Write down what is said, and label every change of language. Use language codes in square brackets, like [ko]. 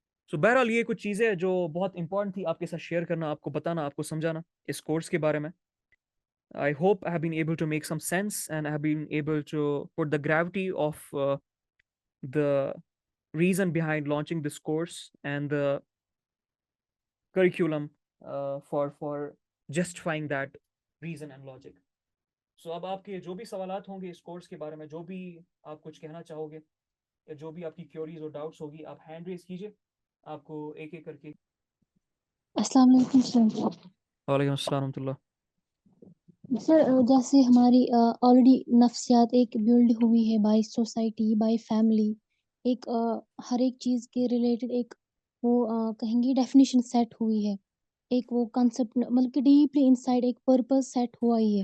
[ur] سو بہرحال یہ کچھ چیزیں جو بہت امپورٹنٹ تھی آپ کے ساتھ شیئر کرنا، آپ کو بتانا، آپ کو سمجھانا اس کورس کے بارے میں. [en] I hope I have been able to make some sense and I have been able to put the gravity of the reason behind launching this course and the curriculum for justifying that reason and logic. [ur] So اب آپ کے جو بھی سوالات ہوں گے اس course کے بارے میں، جو بھی آپ کچھ کہنا چاہو گے یا جو بھی آپ کی کیوریز اور ڈاؤٹس ہوگی، آپ ہینڈ ریز کیجئے. آپ کو ایک ایک کر کے. السلام علیکم سر. وعلیکم السلام ورحمۃ اللہ. سر جیسے ہماری آلریڈی نفسیات ایک بلڈ ہوئی ہے بائی سوسائٹی، بائی فیملی، ایک ہر ایک چیز کے ریلیٹڈ ایک وہ کہیں گے ڈیفینیشن سیٹ ہوئی ہے، ایک وہ کنسیپٹ مطلب کہ ڈیپلی انسائڈ ایک پرپز سیٹ ہوا ہی ہے.